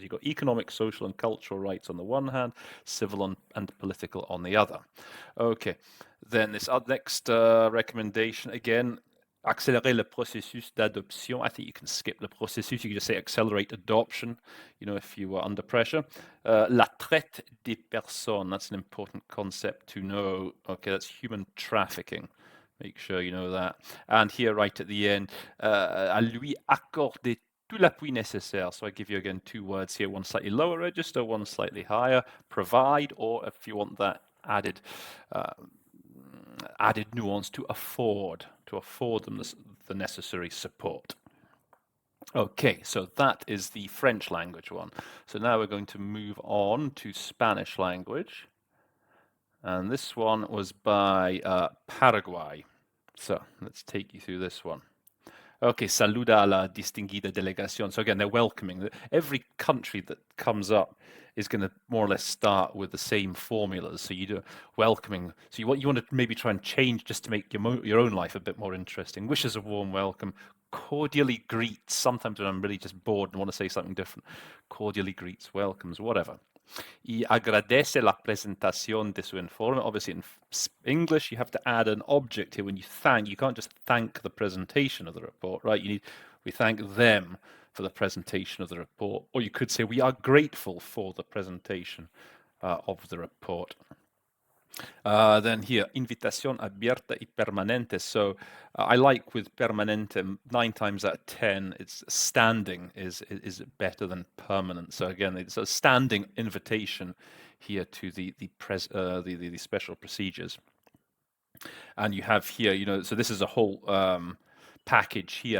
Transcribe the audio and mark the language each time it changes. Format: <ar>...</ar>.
<en>You've got economic, social and cultural rights on the one hand, civil and political on the other. Okay, then this next recommendation, again,</en> <fr>accélérer le processus d'adoption.</fr> <en>I think you can skip the processus. You can just say accelerate adoption, if you are under pressure.</en> <fr>La traite des personnes.</fr> <en>That's an important concept to know. Okay, that's human trafficking. Make sure you know that. And here, right at the end,</en> <fr>à lui accorder tout l'appui nécessaire.</fr> <en>So I give you again two words here, one slightly lower register, one slightly higher. Provide, or if you want that added nuance, to afford them the necessary support. Okay, so that is the French language one. So now we're going to move on to Spanish language. And this one was by Paraguay. So let's take you through this one.</en> <es>Okay, saluda a la distinguida delegación.</es> <en>So again, they're welcoming. Every country that comes up is going to more or less start with the same formulas. So you do welcoming. So you want to maybe try and change just to make your own life a bit more interesting. Wishes a warm welcome. Cordially greets. Sometimes when I'm really just bored and want to say something different, cordially greets, welcomes, whatever.</en> <es>Y agradece la presentación de su informe.</es> <en>Obviously, in English, you have to add an object here when you thank. You can't just thank the presentation of the report, right? We thank them for the presentation of the report. Or you could say, we are grateful for the presentation of the report. Then here,</en> <es>invitación abierta y permanente.</es> <en>So I like with permanente, 9 times out of 10, it's standing is better than permanent. So again, it's a standing invitation here to the special procedures. And you have here, so this is a whole package here.</en>